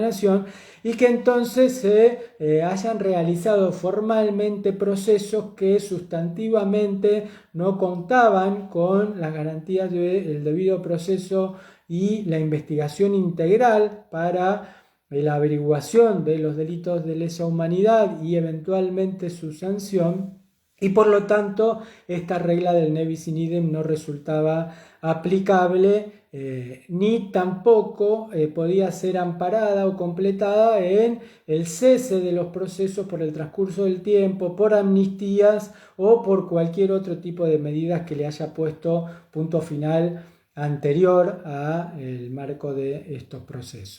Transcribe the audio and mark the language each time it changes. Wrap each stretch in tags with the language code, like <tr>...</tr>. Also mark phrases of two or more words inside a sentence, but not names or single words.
<es>Nación, y que entonces se hayan realizado formalmente procesos que sustantivamente no contaban con las garantías del debido proceso y la investigación integral para la averiguación de los delitos de lesa humanidad y eventualmente su sanción, y por lo tanto esta regla del</es> <la>ne bis in idem</la> <es>no resultaba aplicable ni tampoco podía ser amparada o completada en el cese de los procesos por el transcurso del tiempo, por amnistías o por cualquier otro tipo de medidas que le haya puesto punto final anterior al marco de estos procesos.</es>